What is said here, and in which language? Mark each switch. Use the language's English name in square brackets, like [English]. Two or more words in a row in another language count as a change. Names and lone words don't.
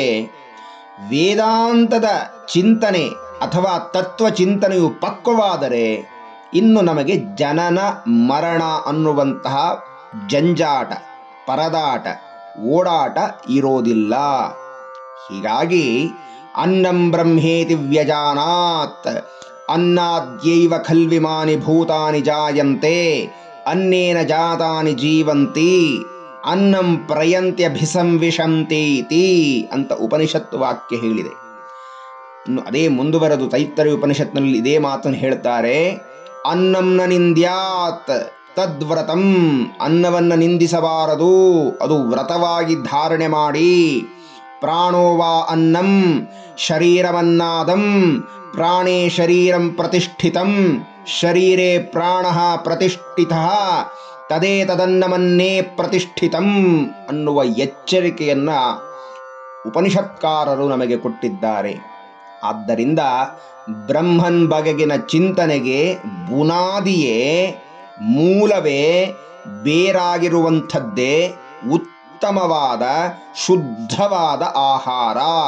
[Kannada] ವೇದಾಂತದ ಚಿಂತನೆ ಅಥವಾ ತತ್ವ ಚಿಂತನೆಯು ಪಕ್ವವಾದರೆ ಇನ್ನು ನಮಗೆ ಜನನ ಮರಣ ಅನ್ನುವಂತಹ ಜಂಜಾಟ, ಪರದಾಟ, ಓಡಾಟ ಇರೋದಿಲ್ಲ. [Sanskrit] ಹೀಗಾಗಿ ಅನ್ನಂ ಬ್ರಹ್ಮೇತಿ ವ್ಯಜಾನಾತ್ ಅನ್ನಾದ್ಯೈವ ಖಲ್ವಿಮಾನಿ ಭೂತಾನಿ ಜಾಯಂತೆ ಅನ್ನೇನ ಜಾತಾನಿ ಜೀವಂತಿ ಅನ್ನಂ ಪ್ರಯಂತ್ಯಭಿಸಂವಿಶಂತೀತಿ [Kannada] ಅಂತ ಉಪನಿಷತ್ತು ವಾಕ್ಯ ಹೇಳಿದೆ. ಇನ್ನು ಅದೇ ಮುಂದುವರೆದು ತೈತ್ತರೀಯ ಉಪನಿಷತ್ನಲ್ಲಿ ಇದೇ ಮಾತನ್ನು ಹೇಳ್ತಾರೆ. [Sanskrit] ಅನ್ನಂ ನ ನಿಂದ್ಯಾತ್ ತದ್ವ್ರತಂ, [Kannada] ಅನ್ನವನ್ನು ನಿಂದಿಸಬಾರದು, ಅದು ವ್ರತವಾಗಿ ಧಾರಣೆ ಮಾಡಿ. [Sanskrit] ಪ್ರಾಣೋ ವಾ ಅನ್ನಂ ಶರೀರಮನ್ನಾದಂ ಪ್ರಾಣೇ ಶರೀರಂ ಪ್ರತಿಷ್ಠಿತಂ ಶರೀರೇ ಪ್ರಾಣಃ ಪ್ರತಿಷ್ಠಿತಃ ತದೇತದನ್ನಮನ್ನೇ ಪ್ರತಿಷ್ಠಿತಂ [Kannada] ಅನ್ನುವ ಎಚ್ಚರಿಕೆಯನ್ನ ಉಪನಿಷತ್ಕಾರರು ನಮಗೆ ಕೊಟ್ಟಿದ್ದಾರೆ. ಆದ್ದರಿಂದ ಬ್ರಹ್ಮನ್ ಬಗೆಗಿನ ಚಿಂತನೆಗೆ ಬುನಾದಿಯೇ, ಮೂಲವೇ, ಬೇರಾಗಿರುವಂಥದ್ದೇ ಉತ್ತಮವಾದ ಶುದ್ಧವಾದ ಆಹಾರ.